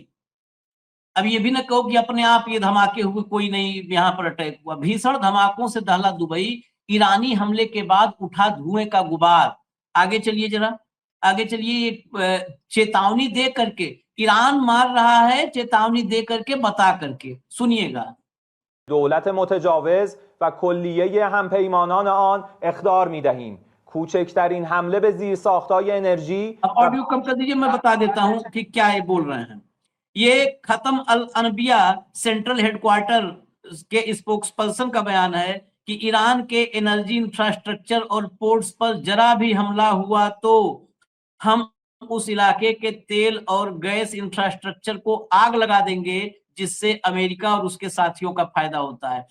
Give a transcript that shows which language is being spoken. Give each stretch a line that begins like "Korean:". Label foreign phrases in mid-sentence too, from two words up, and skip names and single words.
Hindi: अब ये भी ना कहो कि अपने आप ये धमाके हुए, कोई नहीं यहाँ पर अटैक हुआ। भीषण धमाकों से दहला दुबई, ईरानी हमले के बाद उठा धुएं का गुबार। आगे चलिए जरा, आगे चलिए। चेतावनी दे करके ईरान मार रहा है, चेतावनी दे करके, बता करके, सुनिएगा।
Persian: دولت متجاوز و کلیه همپیمانان آن اخطار می‌دهیم. کوچکترین حمله به زیرساخت‌های انرژی.
Hindi: अब ऑडियो कम कर दीजिए, मैं बता देता हूं कि क्या ये बोल रहे हैं। ये खत्म अल अनबिया सेंट्रल हेडक्वार्टर के स्पोक्सपर्सन का बयान है कि ईरान के
English: energy infrastructure
Hindi: और पोर्ट्स पर जरा भी हमला हुआ तो हम उस इलाके के तेल और
English: gas infrastructure
Hindi: को आग लगा देंगे, जिससे अमेरिका और उसके साथियों का फायदा होता है।